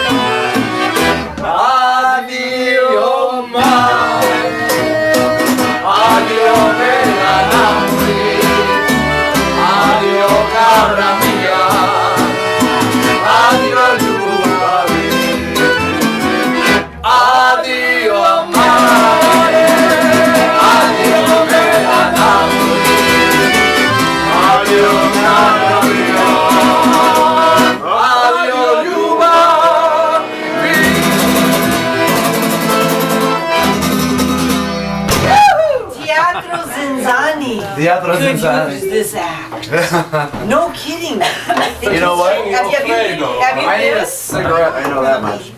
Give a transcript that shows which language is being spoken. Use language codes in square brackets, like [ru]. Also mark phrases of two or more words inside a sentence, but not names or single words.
[it] Adio mare, adio bela Napoli, adio cara mia, [hr] adio ljubavi. [it] Adio mare, adio bela Napoli, adio cara mia, adio ljubavi. [en] Teatro Zinzani. Teatro Could Zinzani. use this act. No kidding. You know what? Have you I need a cigarette, I know that much.